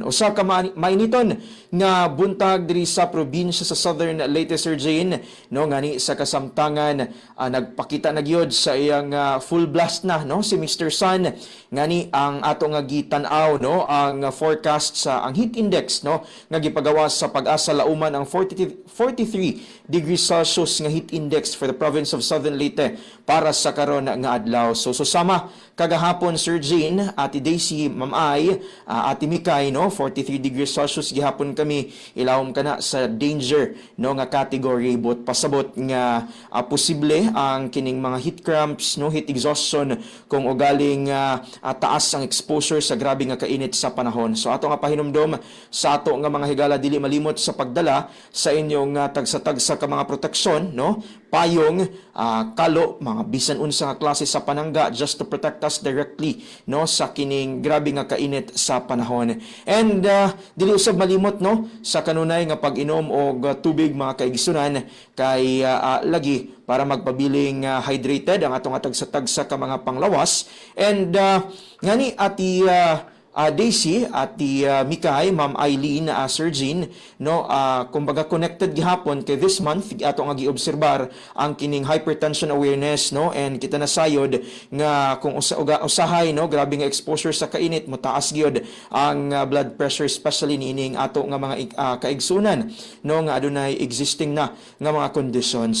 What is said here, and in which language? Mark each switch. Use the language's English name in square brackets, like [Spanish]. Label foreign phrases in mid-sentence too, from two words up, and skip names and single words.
[Cebuano] Usa ka mainiton nga buntag diri sa probinsya sa Southern Leyte, Sir Jane, no, ngani sa kasamtangan nagpakita na gyud sa iyang [English] full blast [Cebuano] na no si Mr. Sun, ngani ang ato nga gitan-aw no ang forecast sa ang [English] heat index [Cebuano] no nga gipagawas sa Pag-asa Lauman ang 43 [English] degrees Celsius [Cebuano] nga [English] heat index for the province of Southern Leyte [Cebuano] para sa karon nga adlaw. So susama kagahapon Sir Jane, Ati Daisy, Ma'am Ay, Ati Mikay no 43 [English] degrees Celsius [Cebuano] gihapon kami ilawom kana sa danger no nga category but pasabot nga posible ang kining mga [English] heat cramps [Cebuano] no [English] heat exhaustion [Cebuano] kung ugaling taas ang exposure sa grabe nga kainit sa panahon. So ato nga pahinumdom sa ato nga mga higala dili malimot sa pagdala sa inyong tagsa-tagsa ka mga proteksyon no payong, kalo, mga bisan unsa nga klase sa panangga [English] just to protect us directly [Cebuano] no sa kining grabe nga kainit sa panahon. And dili usab malimot no sa kanunay nga pag-inom og tubig mga kaigsunan kay lagi para magpabiling hydrated ang atong tagsa-tagsa ka mga panglawas. And ngani ati Daisy at Mikay, Ma'am Eileen, Sir Jean, no, kumbaga connected gihapon kay [English] this month [Cebuano] ato nga giobserbar ang kining [English] hypertension awareness [Cebuano] no, and kita nasayod nga kung usahay no, grabe nga exposure sa kainit motaas gyud ang [English] blood pressure [Cebuano] especially niining ato nga mga kaigsunan no nga adunay existing na nga mga kondisyon.